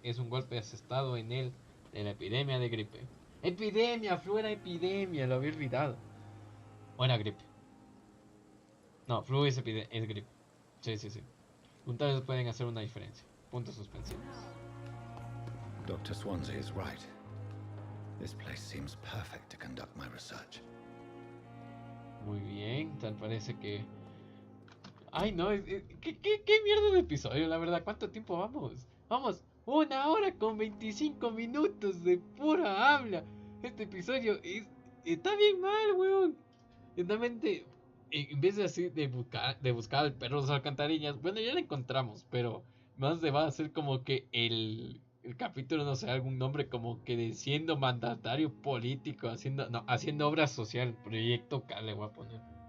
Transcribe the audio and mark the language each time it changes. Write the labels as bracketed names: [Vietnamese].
[Spanish] Es un golpe asestado en la epidemia de gripe. Epidemia, flu era epidemia, lo había olvidado. Buena gripe. No, flu es gripe. Sí. Juntas pueden hacer una diferencia. Puntos suspensivos. [English] Dr. Swansea is right. This place seems perfect to conduct my research. [Spanish] Muy bien, tal parece que... Ay, no, ¿qué mierda de episodio, la verdad? ¿Cuánto tiempo vamos? Vamos, 1 hora con 25 minutos de pura habla. Este episodio está bien mal, weón. Realmente, en vez de así de buscar al perro de las alcantarillas, bueno, ya lo encontramos, pero más se va a hacer como que el capítulo, no sé, algún nombre como que de siendo mandatario político, haciendo obra social, proyecto K le voy a poner.